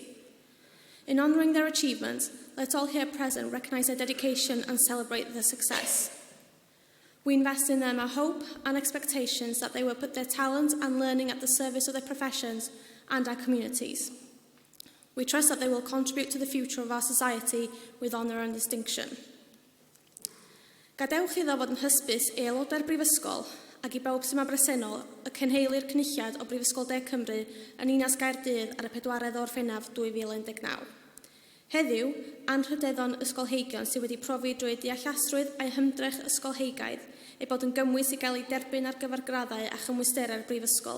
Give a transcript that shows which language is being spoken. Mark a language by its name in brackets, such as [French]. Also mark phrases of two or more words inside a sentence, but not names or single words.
[English] In honouring their achievements, let all here present recognise their dedication and celebrate their success. We invest in them our hope and expectations that they will put their talent and learning at the service of their professions and our communities. We trust that they will contribute to the future of our society with honour and distinction. [Welsh] Gadewch iddo fod yn hysbys aelodau'r Brifysgol ac I bawb sy'n bresennol y cynheili'r cynulliad o Brifysgol De Cymru yn Ninas Gaerdydd ar y 4edd o Orffennaf 2019. Heddiw, anrhydeddon ysgolheigion sydd wedi profi drwy deallasrwydd a'i hymdrech ysgolheigaidd ei bod yn gymwys i gael ei derbyn ar gyfer graddau a chymwysterau'r Brifysgol.